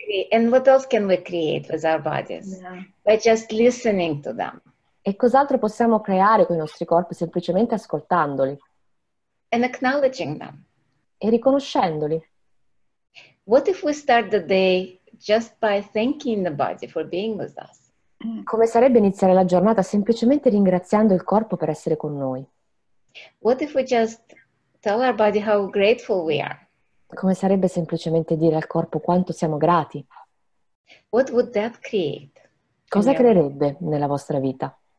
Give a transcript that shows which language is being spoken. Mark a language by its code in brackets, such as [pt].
[en] And what else can we create with our bodies? Yeah. By just listening to them [it] E cos'altro possiamo creare con i nostri corpi semplicemente ascoltandoli [en] and acknowledging them. [it] e riconoscendoli? [en] What if we start the day just by thanking the body for being with us? [it] Come sarebbe iniziare la giornata semplicemente ringraziando il corpo per essere con noi? [en] What if we just tell our body how grateful we are? [it] Come sarebbe semplicemente dire al corpo quanto siamo grati? [en] What would that create? [it] Cosa [en] in your- [it] creerebbe nella vostra vita?